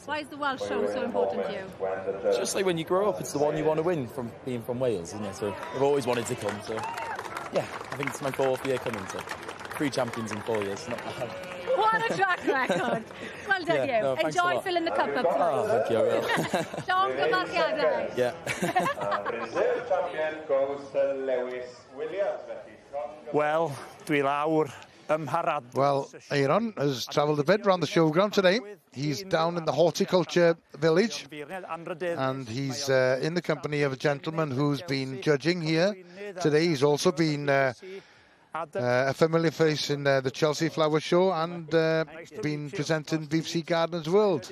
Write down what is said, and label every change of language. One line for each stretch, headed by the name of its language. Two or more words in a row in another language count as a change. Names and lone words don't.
English: Why is the Welsh show so important to you? Just like when you grow up, it's the one you want to win from being from Wales, isn't it? So I've always wanted to come. So yeah, I think it's my 4th year coming. So 3 champions in 4 years, not bad. What a track record. Well done, Yeah, you. no, Enjoy filling the cup up. Oh, thank you, I will.
Welsh: Llon gyfarchiadau. Yeah.
English: Reserve champion goes to Lewis Williams.
Welsh: Wel, dwi lawr ymharad.
English: Well, Aaron has travelled a bit around the showground today. He's down in the horticulture village, and he's in the company of a gentleman who's been judging here today. He's also been a familiar face in the Chelsea Flower Show and been presenting BBC Gardens World.